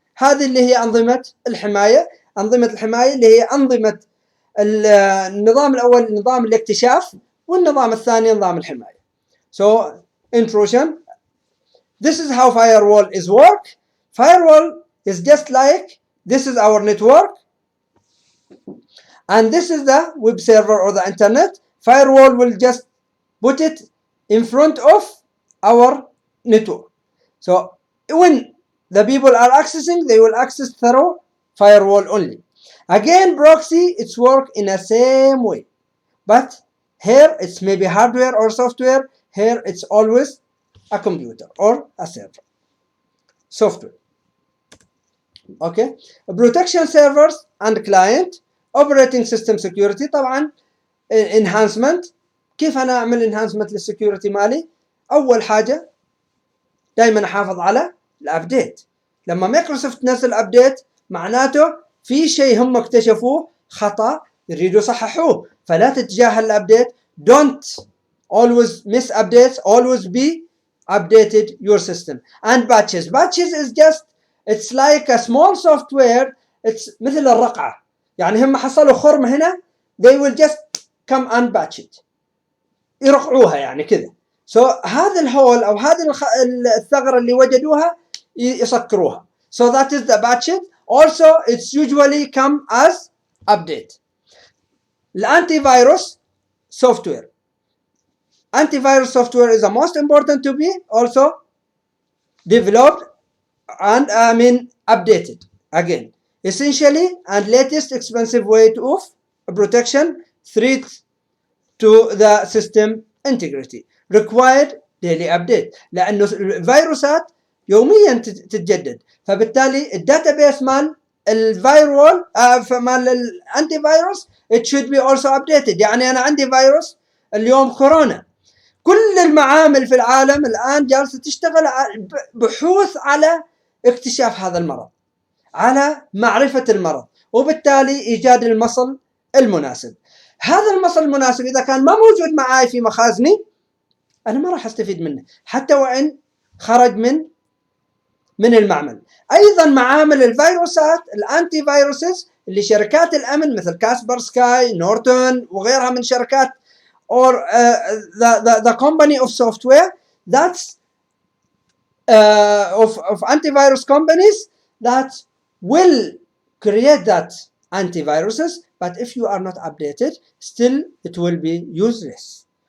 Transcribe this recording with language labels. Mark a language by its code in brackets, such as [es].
[ar] هذه اللي هي أنظمة الحماية. أنظمة الحماية اللي هي أنظمة النظام الأول نظام الاكتشاف، والنظام الثاني نظام الحماية. [en] Intrusion. This is how firewall is work. Firewall is just like this is our network, and this is the web server or the internet. Firewall will just put it in front of our network. When the people are accessing, they will access through firewall only. Again, proxy, it's work in the same way, but here it's maybe hardware or software. Here it's always a computer or a server. Software. Okay. Protection servers and client. Operating system security. [ar] طبعا enhancement. كيف أنا أعمل enhancement للسكيورتي مالي؟ أول حاجة دائما أحافظ على الأبديت. لما مايكروسوفت تنزل أبديت معناته في شيء هم اكتشفوه خطأ يريدوا يصححوه، فلا تتجاهل الأبديت. [en] Don't always miss updates. Always be updated your system. And patches. Patches is just, it's like a small software. It's [ar] مثل الرقعة. يعني هم حصلوا خرم هنا. [en] They will just come and patch it. [ar] يرقعوها يعني كذا. هذا الهول أو هذه الثغرة اللي وجدوها يسكروها. [en] That is the patches. Also, it's usually come as update. Antivirus software. Antivirus software is the most important to be also developed and updated again. Essentially and latest expensive way of protection threat to the system integrity. Required daily update. [ar] لأنه الفيروسات يوميا تتجدد، فبالتالي الداتابيس مال الفايروال مال الانتي فيروس [en] it should be also updated. [ar] يعني أنا عندي فيروس اليوم كورونا، كل المعامل في العالم الآن جالسة تشتغل بحوث على اكتشاف هذا المرض، على معرفة المرض، وبالتالي إيجاد المصل المناسب. هذا المصل المناسب إذا كان ما موجود معاي في مخازني أنا ما راح أستفيد منه حتى وإن خرج من المعمل. أيضا معامل الفيروسات الأنتي فيروسز اللي شركات الأمن مثل كاسبر سكاي نورتون وغيرها من شركات [en] or the company of software that's of antivirus companies that will create that antiviruses, but if you are not updated, still it will be useless.